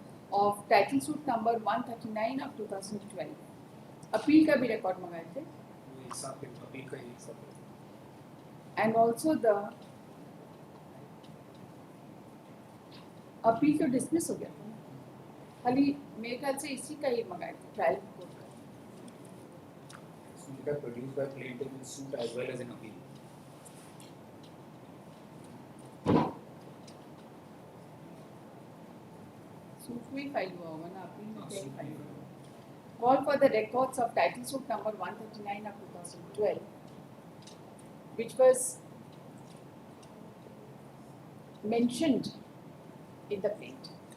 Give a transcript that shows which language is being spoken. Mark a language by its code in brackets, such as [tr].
[en] of title suit number 139 of 2012. [hi] Appeal का भी record मंगाए थे वो एक साथ अपील का एक साथ [en] and also the [hi] अपील तो डिसमिस हो गया था ना, खाली मेरे ख्याल से इसी का ही मंगाए थे ट्रायल कोर्ट का. [en] suit are produced by plaintiff in suit as well as in appeal. [hi] Suit में ही फाइल हुआ होगा ना, अपील में क्या ही फाइल हुआ. [en] Call for the records of title suit number 139 of 2012, which was mentioned in the plaint.